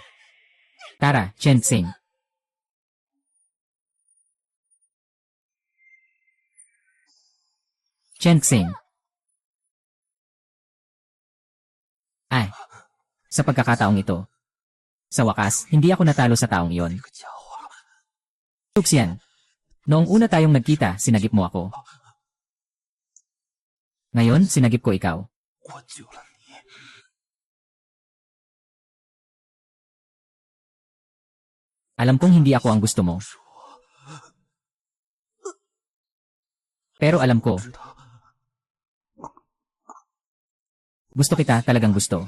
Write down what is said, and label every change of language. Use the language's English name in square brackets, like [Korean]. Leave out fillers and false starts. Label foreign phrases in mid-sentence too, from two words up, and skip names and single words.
[Filipino] Tara, Chen Xing. Chen Xing. Ay. Sa pagkakataong ito. Sa wakas, hindi ako natalo sa taong iyon. [Chinese] 这个家伙， [Filipino] Tuxian. Noong una tayong nagkita, sinagip mo ako. Ngayon, sinagip ko ikaw. [Chinese] 我救了你。 [Filipino] Alam kong hindi ako ang gusto mo. Pero alam ko, [Chinese] 知道 [Filipino] gusto kita, talagang gusto.